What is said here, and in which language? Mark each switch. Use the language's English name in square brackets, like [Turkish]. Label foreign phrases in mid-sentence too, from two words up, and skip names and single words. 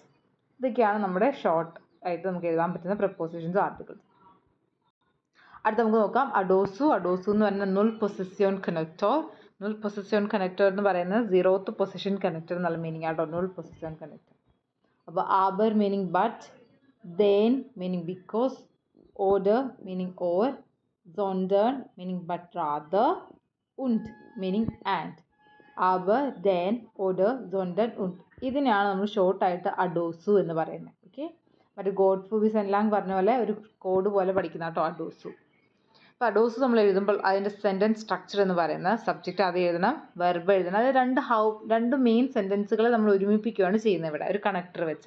[Malayalam] ഇതൊക്കെയാണ് നമ്മുടെ ഷോർട്ട് ആയിട്ട് നമുക്ക് എഴുതാൻ പറ്റുന്ന [English] prepositionsum articles. [Malayalam] അടുത്ത നമുക്ക് നോക്കാം അഡോസു. അഡോസു എന്ന് പറഞ്ഞാൽ [English] null position connector. null position connector [Malayalam] എന്ന് പറയുന്നത് [English] zeroth position connector [Malayalam] എന്നുള്ള മീനിങ് ആട്ടോ [English] null position connector. അപ്പോൾ aber meaning but, then meaning because, oder meaning or, sondern meaning but rather, und meaning and. [German] aber, then, oder, sondern und. [Malayalam] ഇതിനെയാണ് നമ്മൾ ഷോർട്ടായിട്ട് അഡോസു എന്ന് പറയുന്നത്. ഓക്കെ, മറ്റേ ഗോഡ് ഫൂബിസ് എല്ലാം പറഞ്ഞ പോലെ ഒരു കോഡ് പോലെ പഠിക്കുന്ന കേട്ടോ അഡോസു. അപ്പോൾ അഡോസു നമ്മൾ എഴുതുമ്പോൾ അതിൻ്റെ [English] sentence structure [Malayalam] എന്ന് പറയുന്നത് സബ്ജക്റ്റ് ആദ്യം എഴുതണം, വെർബ് എഴുതണം. അത് രണ്ട് [English] main sentences [Malayalam] നമ്മൾ ഒരുമിപ്പിക്കുകയാണ് ചെയ്യുന്നത് ഇവിടെ ഒരു കണക്ടർ വെച്ച്.